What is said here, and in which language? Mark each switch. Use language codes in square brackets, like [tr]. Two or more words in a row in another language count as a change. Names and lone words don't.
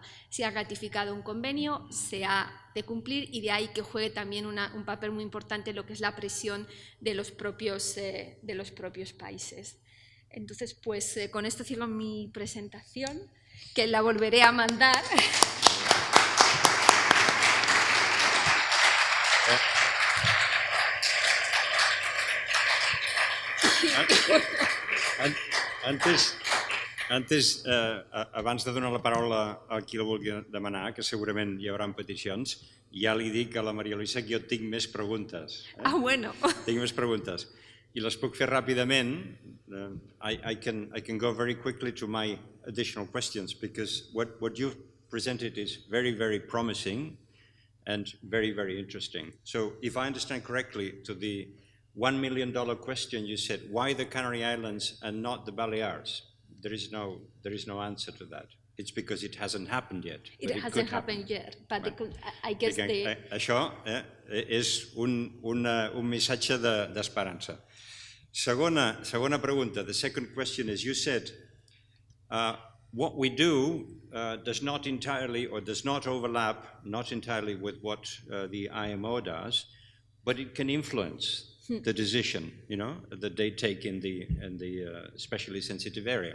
[es] Si ha ratificado un convenio, se ha de cumplir, y de ahí que juegue también un papel muy importante en lo que es la presión de los propios países. Entonces, pues con esto cierro mi presentación, que la volveré a mandar. [ca] Abans de donar la paraula a qui la vulgui demanar, que segurament hi haurà peticions, ja li dic a la Maria Luisa que jo tinc més preguntes. Ah, bueno. Tinc més preguntes. I les puc fer ràpidament. [en] I can go very quickly to my additional questions, because what you've presented is very, very promising and very, very interesting. So if I understand correctly, to the $1 million question, you said, why the Canary Islands and not the Balears? There is no answer to that. It's because it hasn't happened yet. It hasn't happened yet, but right. I guess [ca] això és un missatge d'esperança. Segona pregunta. [en] The second question is, you said, what we do does not entirely, or does not overlap, not entirely with what the IMO does, but it can influence the decision, that they take in the especially sensitive area.